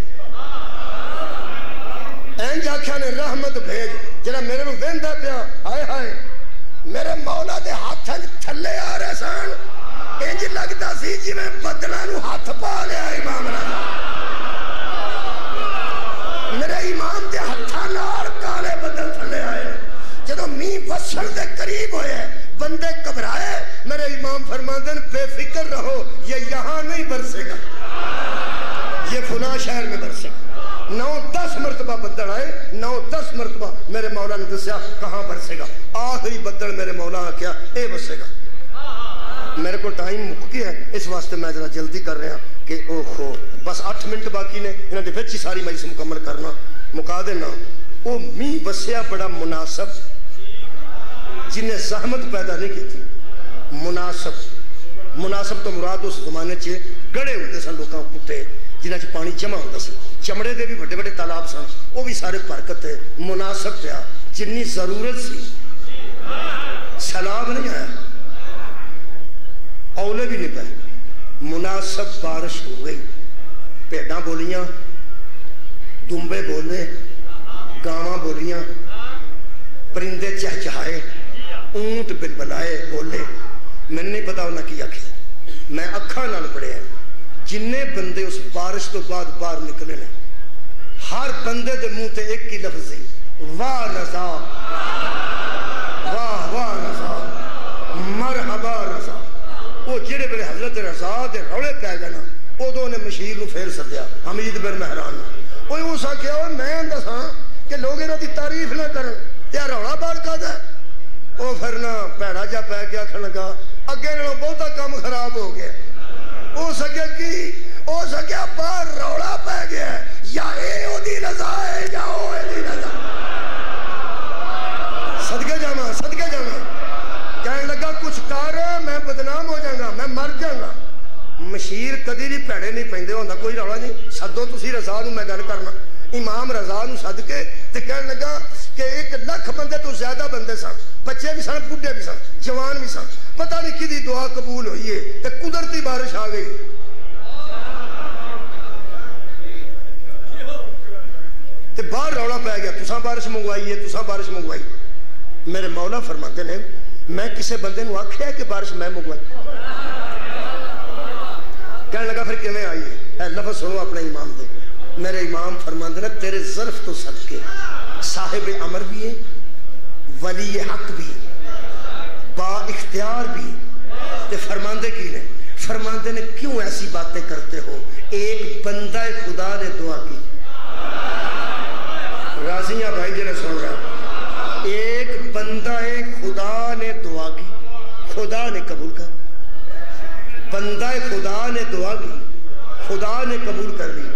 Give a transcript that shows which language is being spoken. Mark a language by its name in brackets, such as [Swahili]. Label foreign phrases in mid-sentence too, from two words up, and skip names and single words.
[Punjabi] اینج آکھیا نے رحمت بھیج جڑا میرے نو ویندا پیا. ہائے ہائے میرے مولا دے ہاتھ تھلے آ رہے سن، انج لگتا سی جی میں بدلہ نو ہاتھ پا لیا امام رضا. میرے امام دے ہتھاں نال کالے بدل تھلے آئے. جدو میہ وسن دے قریب ہوئے بندے گھبرائے، [Urdu] میرے امام فرماتے ہیں بے فکر رہو یہ یہاں نہیں برسے گا، یہ فلاں شہر میں برسے گا. [Punjabi] 9-10 مرتبہ بدل آئے، 9-10 مرتبہ میرے مولا نے دسیا کہاں برسے گا. آخری بدل میرے مولا کیا اے برسے گا. میرے کو ٹائم مک گیا ہے اس واسطے [Urdu] میں ذرا جلدی کر رہا [Punjabi] کہ اوہو بس 8 منٹ باقی نے، انہوں نے وچ ہی ساری مجلس مکمل کرنا مکا دینا. [Urdu] وہ میہ وسیا بڑا مناسب جن نے زحمت پیدا نہیں کی تھی. [Punjabi] مناسب تو مراد اس زمانے چ گڑے ہوتے سن لوگوں کتے جنہاں چ پانی جمع ہوتا سی، چمڑے دے بھی بڑے بڑے تالاب سن، وہ بھی سارے برکت ہے. مناسب پیا جنی ضرورت سی، سیلاب نہیں آیا، اولے بھی نہیں پائے، مناسب بارش ہو گئی. پیڑاں بولیاں، دمبے بولے، گاواں بولیاں، پرندے چہچہائے، اونٹ بلبلائے بولے. میں نہیں پتا انہاں کی آکھے، میں اکھاں نال پڑھے ہیں. جننے بندے اس بارش تو بعد باہر نکلے نے، ہر بندے دے منہ تے ایک ہی لفظ سی واہ رضا، واہ واہ رضا، مرحبا رضا. وہ جڑے بڑے حضرت رضا دے روڑے پہ گئے نا، ادوں نے مشیر نو پھیر سدیا حمید بن مہران. وہ اس آخیا میں دساں کہ لوگ انہاں دی تعریف نہ کرن تے روڑا بار کا دے. وہ پھر نہ پیڑا جا پی کے آخر لگا اگے نالوں بہتا کام خراب ہو گیا. ہو سکیا کی ہو سکیا باہر روڑا پی گیا یا اے او دی رضا ہے یا او اے دی رضا. صدقے جانا صدقے جانا. [Urdu] کہنے لگا کچھ کر میں بدنام ہو جاؤں گا، میں مر جاؤں گا. [Punjabi] مشیر کدی بھی پیڑے نہیں پیندے ہوندا، کوئی روڑا نہیں. سدو تسی رضا نو میں گل کرنا. امام رضا نو سد کے تے کہنے لگا کہ 1 لاکھ بندے تو زیادہ بندے سن، بچے بھی سن، بڈھے بھی سن، جوان بھی سن، پتہ نہیں کدی دعا قبول ہوئی ہے کہ قدرتی بارش آ گئی۔ تے باہر رولا پہ گیا، تساں بارش منگوائی ہے، تساں بارش منگوائی۔ [Urdu] میرے مولا فرماتے ہیں [Punjabi] میں کسے بندے نو آکھیا ہے کہ بارش میں منگوائی؟ کہنے لگا پھر کیویں آئی ہے؟ اے لفظ سنو اپنے امام دے۔ [Urdu] میرے امام فرماتے ہیں تیرے ظرف تو صدقے صاحب امر بھی ہے، ولی حق بھی، با اختیار بھی، [Punjabi] تے فرماندے کی نے؟ [Urdu] فرماندے نے کیوں ایسی باتیں کرتے ہو؟ ایک بندہ خدا نے دعا کی، راضیاں بھائی جنہیں سن رہا، ایک بندہ خدا نے دعا کی، خدا نے قبول کر، بندہ خدا نے دعا کی، خدا نے قبول کر لی۔